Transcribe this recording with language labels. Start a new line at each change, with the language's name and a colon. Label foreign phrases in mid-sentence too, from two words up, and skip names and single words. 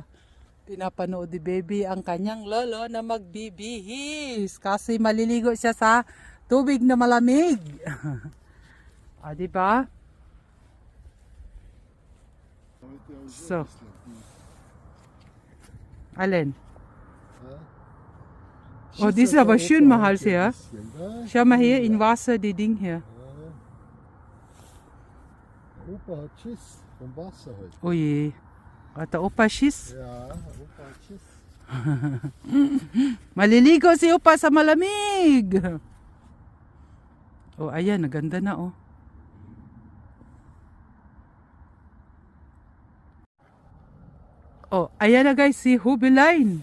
Filipino: Pinapanood ni baby ang kanyang lolo na magbibihis. Kasi maliligo siya sa tubig na malamig. Diba? So. Alin?
German: Oh, die ist aber schön mahal hier. Schau mal hier, in Wasser, die Ding hier. Opa hat Schiss vom Wasser heute. Oh je. Hat der Opa Schiss? Ja, Opa hat Schiss.
Filipino: Maliligo si Opa sa malamig. Oh, ayan, naganda na oh. Oh, ayan na guys, si Hubeline.